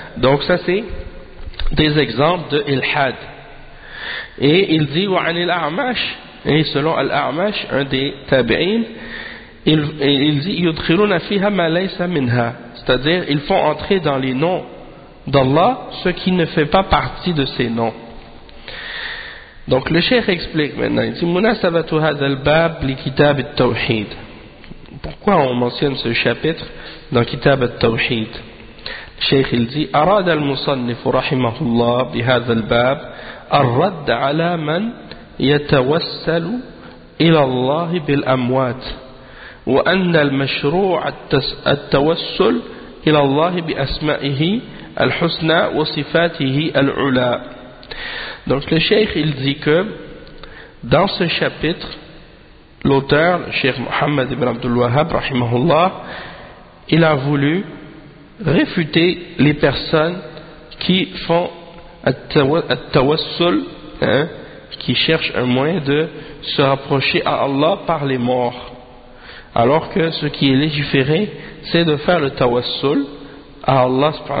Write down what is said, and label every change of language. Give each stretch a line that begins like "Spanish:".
French: Donc ça c'est des exemples de Ilhad. Et il dit
Arabic: وعن الأعمش,
French: et selon Al-A'mash, un des tabi'in, il dit
Arabic: يدخلون فيها ما ليس منها,
French: c'est-à-dire ils font entrer dans les noms d'Allah ce qui ne fait pas partie de ses noms. Donc le cheikh explique maintenant, il dit
Arabic: مناسبة هذا الباب لكتاب التوحيد,
French: pourquoi on mentionne ce chapitre dans Kitab al-Tawhid.
Arabic: الشيخ الذي أراد المصنف رحمه الله بهذا الباب الرد على من يتوسل إلى الله بالأموات وأن المشروع التوسل إلى الله بأسمائه الحسنى وصفاته العلى.
French: Donc le cheikh il dit que dans ce chapitre l'auteur cheikh Mohammed ibn Abdul Wahhab
Arabic: رحمه الله
French: il a voulu réfuter les personnes qui font at-tawassul, hein, qui cherchent un moyen de se rapprocher à Allah par les morts, alors que ce qui est légiféré c'est de faire le tawassul à Allah